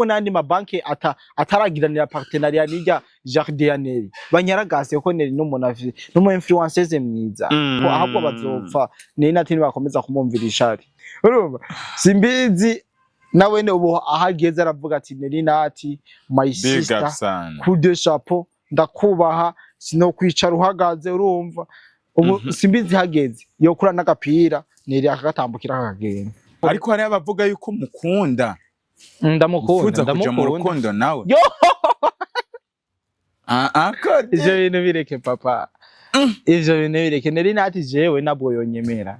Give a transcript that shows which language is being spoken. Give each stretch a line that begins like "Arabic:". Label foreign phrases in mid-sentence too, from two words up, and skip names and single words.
Rundi: nandi mabanki ataragiranira partenariat n'ijya Jardin ya Neri banyaragase ko Neri n'umuntu n'umu influencers mwiza ko ahubwo bazopfa Nerinati bakomeza kumumvirisha ari urumva simbizi nawe ne ubu ahageze aravuga ati Nerinati
English: my sister
French: coup de chapeau
Rundi: ndakubaha sino kwicara uhagaze urumva ubu simbizi hageze yo kura n'agapira Neri akagatambukira akagenda ariko hari abavuga yuko mukunda ndamukunda mu rukundo nawe ivyo bintu bireke papa ivyo bintu bireke Nerinati jewe nabwo yonyemera